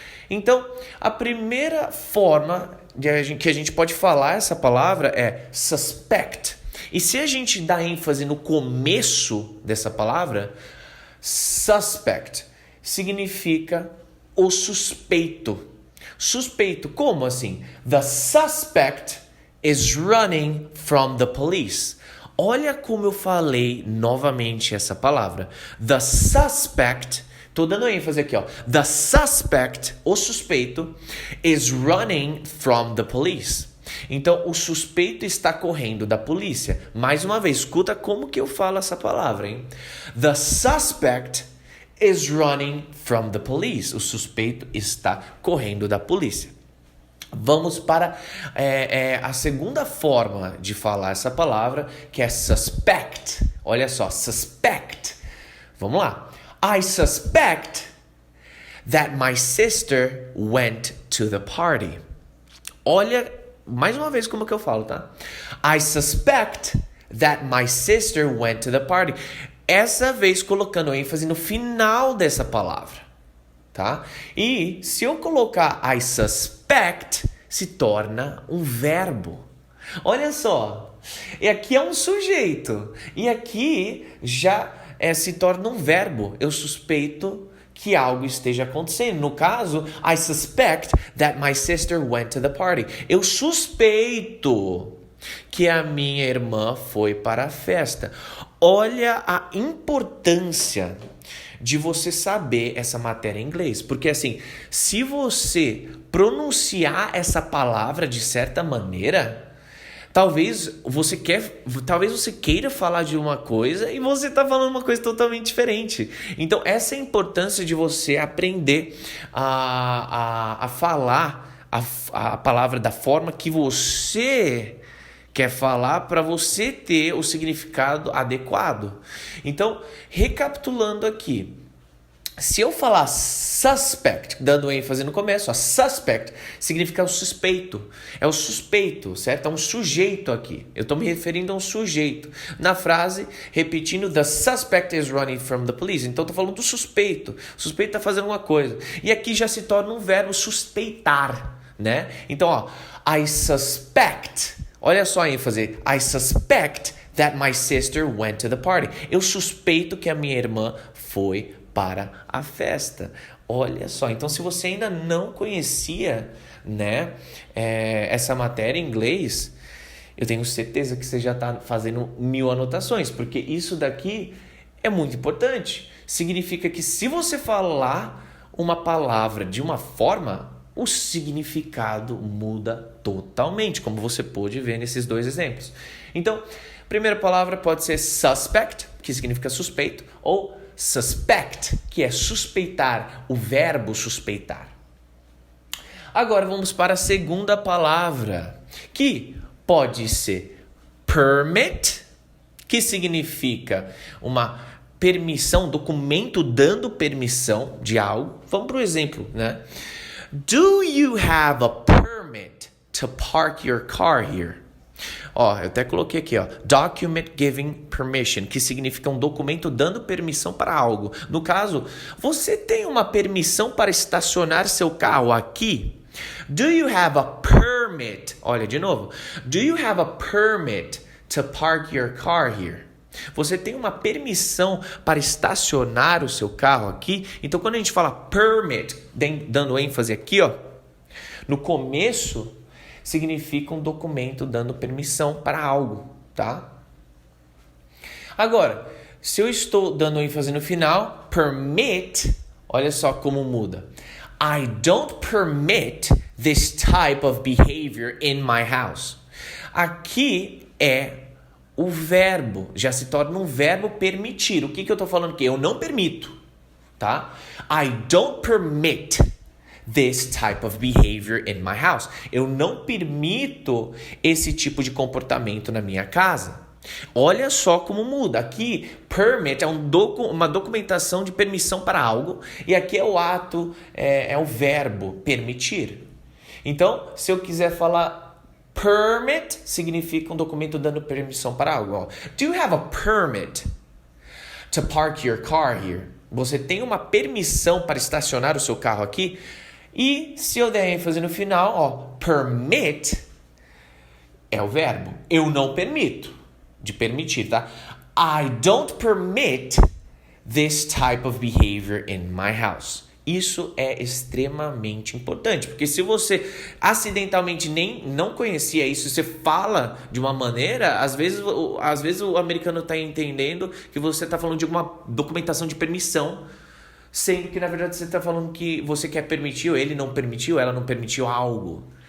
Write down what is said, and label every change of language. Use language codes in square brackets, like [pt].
[pt] Então, a primeira forma que a gente pode falar essa palavra é suspect. E se a gente dá ênfase no começo dessa palavra, suspect significa o suspeito. Suspeito, como assim? [en] The suspect is running from the police. [pt] Olha como eu falei novamente essa palavra. [en] The suspect, [pt] tô dando ênfase aqui, ó. [en] The suspect, [pt] o suspeito, [en] is running from the police. [pt] Então, o suspeito está correndo da polícia. Mais uma vez, escuta como que eu falo essa palavra, hein? [en] The suspect is running from the police. [pt] O suspeito está correndo da polícia. Vamos para a segunda forma de falar essa palavra, que é suspect. Olha só, suspect. Vamos lá. [en] I suspect that my sister went to the party. [pt] Olha, mais uma vez como que eu falo, tá? [en] I suspect that my sister went to the party. [pt] Essa vez colocando ênfase no final dessa palavra, tá? E se eu colocar [en] I suspect, [pt] se torna um verbo. Olha só, e aqui é um sujeito, e aqui já se torna um verbo. Eu suspeito que algo esteja acontecendo. No caso, [en] I suspect that my sister went to the party. [pt] Eu suspeito que a minha irmã foi para a festa. Olha a importância de você saber essa matéria em inglês. Porque assim, se você pronunciar essa palavra de certa maneira, talvez você queira falar de uma coisa e você está falando uma coisa totalmente diferente. Então, essa é a importância de você aprender a falar a palavra da forma que você quer falar, para você ter o significado adequado. Então, recapitulando aqui, se eu falar suspect, dando ênfase no começo, a suspect significa o suspeito. É o suspeito, certo? É um sujeito aqui. Eu estou me referindo a um sujeito. Na frase, repetindo, [en] the suspect is running from the police. [pt] Então, estou falando do suspeito. O suspeito está fazendo uma coisa. E aqui já se torna um verbo suspeitar, né? Então, ó, [en] I suspect. [pt] Olha só a ênfase. [en] I suspect that my sister went to the party. [pt] Eu suspeito que a minha irmã foi para a festa. Olha só, então se você ainda não conhecia, né, essa matéria em inglês, eu tenho certeza que você já está fazendo 1000 anotações, porque isso daqui é muito importante. Significa que se você falar uma palavra de uma forma, o significado muda totalmente, como você pôde ver nesses dois exemplos. Então, a primeira palavra pode ser suspect que significa suspeito, ou suspect, que é suspeitar, o verbo suspeitar. Agora vamos para a segunda palavra, que pode ser permit, que significa uma permissão, documento dando permissão de algo. Vamos para o exemplo, né? [en] Do you have a permit to park your car here? [pt] Ó, eu até coloquei aqui, ó, [en] document giving permission, [pt] que significa um documento dando permissão para algo. No caso, você tem uma permissão para estacionar seu carro aqui? [en] Do you have a permit? [pt] Olha, de novo. [en] Do you have a permit to park your car here? [pt] Você tem uma permissão para estacionar o seu carro aqui? Então, quando a gente fala permit, dando ênfase aqui, ó, no começo, significa um documento dando permissão para algo, tá? Agora, se eu estou dando ênfase no final, permit, olha só como muda. [en] I don't permit this type of behavior in my house. [pt] Aqui é o verbo, já se torna um verbo permitir. O que eu estou falando aqui? Eu não permito, tá? [en] I don't permit this type of behavior in my house. [pt] Eu não permito esse tipo de comportamento na minha casa. Olha só como muda. Aqui, permit é uma documentação de permissão para algo. E aqui é o ato, é o verbo permitir. Então, se eu quiser falar permit, significa um documento dando permissão para algo. Ó. [en] Do you have a permit to park your car here? [pt] Você tem uma permissão para estacionar o seu carro aqui? E se eu der ênfase no final, ó, permit é o verbo. Eu não permito. De permitir, tá? [en] I don't permit this type of behavior in my house. [pt] Isso é extremamente importante, porque se você acidentalmente não conhecia isso, você fala de uma maneira, às vezes o americano está entendendo que você está falando de uma documentação de permissão, sendo que na verdade você está falando que você quer permitir, ou ele não permitiu, ela não permitiu algo.